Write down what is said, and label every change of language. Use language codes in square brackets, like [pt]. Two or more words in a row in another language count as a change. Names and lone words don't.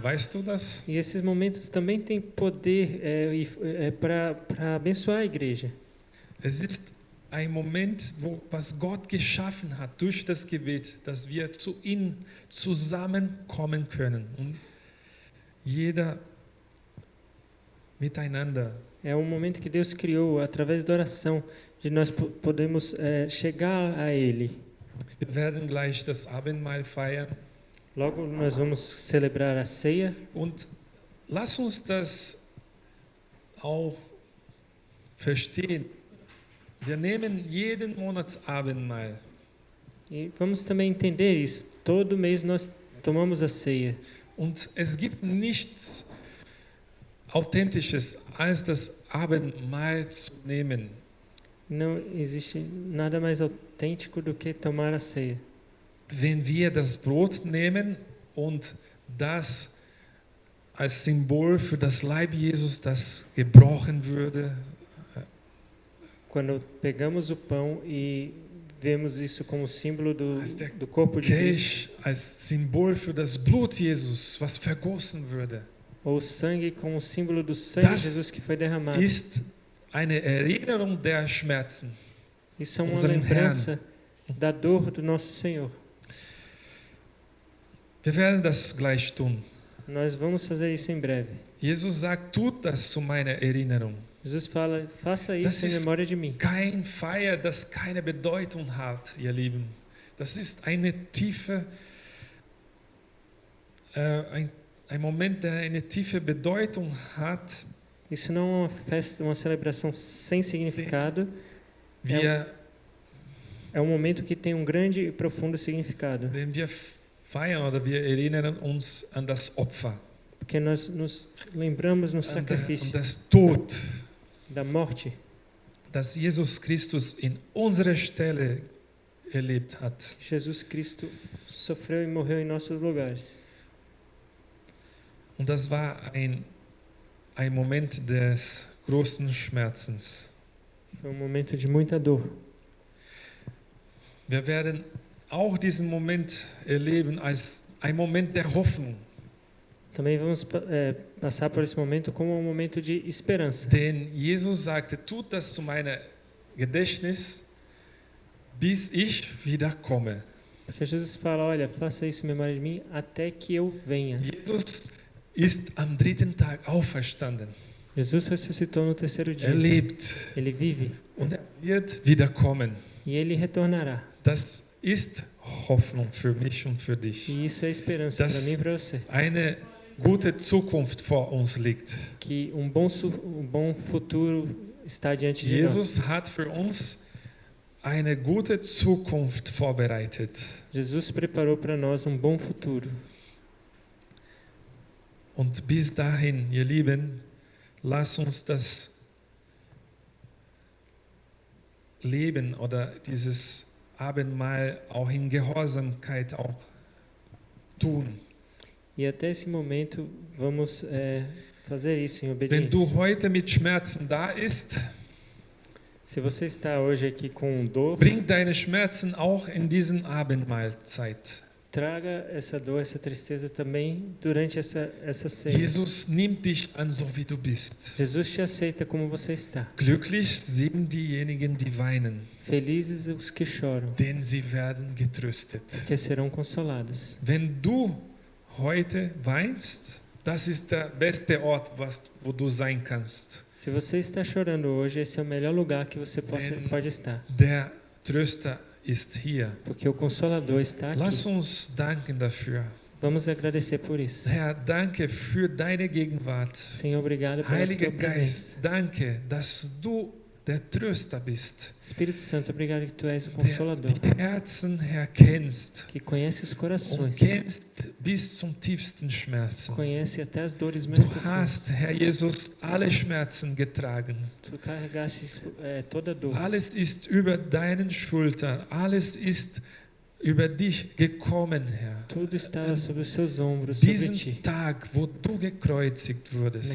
[de] Weißt du das? [pt] E esses momentos também têm poder para abençoar a igreja. [de] Es ist ein Moment, was Gott geschaffen hat durch das Gebet, dass wir zu ihm zusammenkommen können und jeder miteinander. [pt] É um momento que Deus criou através da oração, de nós podemos chegar a Ele. [de] Wir werden gleich das Abendmahl feiern. [pt] Logo nós vamos celebrar a ceia. [de] Und lass uns das auch verstehen. Wir nehmen jeden Monat Abendmahl. [pt] E vamos também entender isso. Todo mês nós tomamos a ceia. [de] Und es gibt nichts Authentisches, als das Abendmahl zu nehmen. [pt] Não existe nada mais autêntico do que tomar a ceia. [de] Wenn wir das Brot nehmen und das als Symbol für das Leib Jesus, das gebrochen würde, [pt] Quando pegamos o pão e vemos isso como símbolo [de] als der [pt] do corpo de Cristo, [de] Kelch als Symbol für das Blut Jesus, was vergossen würde, [pt] ou o sangue como símbolo do sangue de [de] Das [pt] Jesus que foi derramado. [de] ist eine Erinnerung der Schmerzen. [pt] Isso é uma [de] unseren [pt] lembrança da dor do nosso Senhor. [de] Wir werden das gleich tun. [pt] Nós vamos fazer isso em breve. [de] Jesus sagt, tut das zu meiner Erinnerung. [pt] Jesus fala, faça [de] Das [pt] isso em [de] ist [pt] memória de mim. [de] kein Feier, das keine Bedeutung hat, ihr Lieben. Das ist eine tiefe, ein Moment, der eine tiefe Bedeutung hat. [pt] Isso não é uma festa, uma celebração sem significado. [de] Wir, [pt] É um momento que tem um grande e profundo significado. [de] den wir feiern oder wir erinnern uns an das Opfer, [pt] Porque nós nos lembramos no [de] an [pt] sacrifício [de] das Tod, [pt] da morte [de] das Jesus Christus in unserer Stelle erlebt hat. [pt] que Jesus Cristo sofreu e morreu em nossos lugares. [de] Und das war ein Moment des großen Schmerzens. [pt] Foi um momento de muita dor. [de] Wir werden auch diesen Moment erleben als ein Moment der Hoffnung. [pt] Também vamos passar por esse momento como um momento de esperança. [de] Denn Jesus sagte, tut das zu meiner Gedächtnis, bis ich wiederkomme. [pt] Porque Jesus fala, olha, faça isso em memória de mim até que eu venha. [de] Jesus ist am dritten Tag auferstanden. [pt] Jesus ressuscitou no terceiro dia. [de] Er lebt [pt] Ele vive [de] und er wird wiederkommen. [pt] e ele retornará. [de] Das ist Hoffnung für mich und für dich. [pt] E isso é esperança para mim e para você. [de] Eine gute Zukunft vor uns liegt. [pt] Que um bom futuro está diante de nós. [de] Jesus hat für uns eine gute Zukunft vorbereitet. [pt] Jesus preparou para nós um bom futuro. [de] Und bis dahin, ihr Lieben, lasst uns das Leben oder dieses Abendmahl auch in Gehorsamkeit auch tun. [pt] E até esse momento vamos fazer isso em [de] Wenn [pt] obediência. [de] du heute mit Schmerzen da bist, [pt] Se você está hoje aqui com dor, [de] bring deine Schmerzen auch in diesen Abendmahlzeit. [pt] traga essa dor, essa tristeza também durante essa ceia. [de] Jesus nimmt dich an, so wie du bist. [pt] Jesus te aceita como você está. [de] Glücklich sind diejenigen, die weinen, [pt] Felizes os que choram, [de] denn sie werden getröstet. [pt] que serão consolados. [de] Wenn du heute weinst, das ist der beste Ort, wo du sein kannst. [pt] Se você está chorando hoje, esse é o melhor lugar que você [de] Denn [pt] pode estar. [de] der Tröster ist hier. [pt] Porque o Consolador está [de] Lass [pt] aqui. [de] uns danken dafür. [pt] Vamos agradecer por isso. [de] Herr, danke für deine Gegenwart. [pt] Senhor, obrigado pela [de] Heiliger [pt] tua presença. [de] Geist, danke, dass du der Tröster bist, [pt] Espírito Santo, obrigado que tu és o [de] der [pt] Consolador, [de] die Herzen, Herr, kennst [pt] que conhece os [de] und [pt] corações, [de] kennst bis zum tiefsten Schmerzen. [pt] conhece até as dores mais [de] Du [pt] profundas. [de] hast, Herr Jesus, alle Schmerzen getragen. [pt] Tu carregaste toda a dor. [de] Alles ist über deinen Schultern, alles ist über dich gekommen, Herr. [pt] Tudo estava sobre os seus ombros, sobre ti. [de] Diesen Tag, wo du gekreuzigt wurdest,